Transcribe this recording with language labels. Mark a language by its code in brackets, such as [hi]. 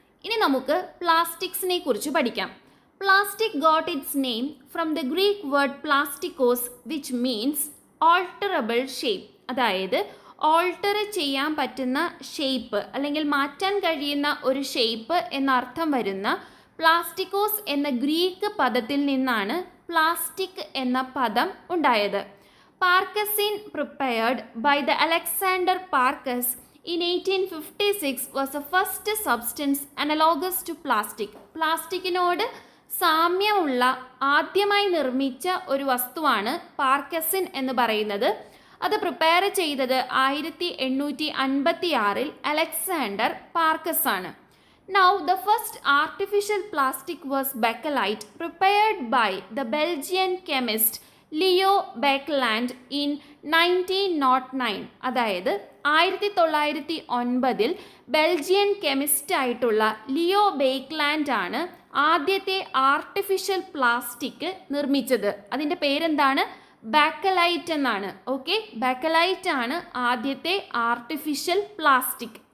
[ml] ഇനി നമുക്ക് പ്ലാസ്റ്റിക്സിനെ കുറിച്ച് പഠിക്കാം. [en] Plastic got its name from the Greek word plastikos which means alterable shape. [ml] അതായത് ഓൾട്ടർ ചെയ്യാൻ പറ്റുന്ന ഷേപ്പ് അല്ലെങ്കിൽ മാറ്റാൻ കഴിയുന്ന ഒരു ഷേപ്പ് എന്നർത്ഥം വരുന്ന പ്ലാസ്റ്റിക്കോസ് എന്ന ഗ്രീക്ക് പദത്തിൽ നിന്നാണ് പ്ലാസ്റ്റിക് എന്ന പദം ഉണ്ടായത്. [en] Parkesine prepared by the Alexander Parkes in 1856 was the first substance analogous to plastic. [ml] പ്ലാസ്റ്റിക്കിനോട് സാമ്യമുള്ള ആദ്യമായി നിർമ്മിച്ച ഒരു വസ്തുവാണ് പാർക്കസിൻ എന്ന് പറയുന്നത്. അത് പ്രിപ്പയർ ചെയ്തത് 1856 അലക്സാണ്ടർ പാർക്കസ് ആണ്. [en] Now the first artificial plastic was bakelite prepared by the Belgian chemist Leo Baekeland in 1909. [ml] അതായത് 1909 ബെൽജിയൻ കെമിസ്റ്റ് ആയിട്ടുള്ള ലിയോ ബേക്ക്ലാൻഡ് ആണ് ആദ്യത്തെ ആർട്ടിഫിഷ്യൽ പ്ലാസ്റ്റിക് നിർമ്മിച്ചത്. അതിൻ്റെ പേരെന്താണ്? ബാക്കലൈറ്റ് എന്നാണ്. ഓക്കെ, ബാക്കലൈറ്റ് ആണ് ആദ്യത്തെ ആർട്ടിഫിഷ്യൽ പ്ലാസ്റ്റിക്.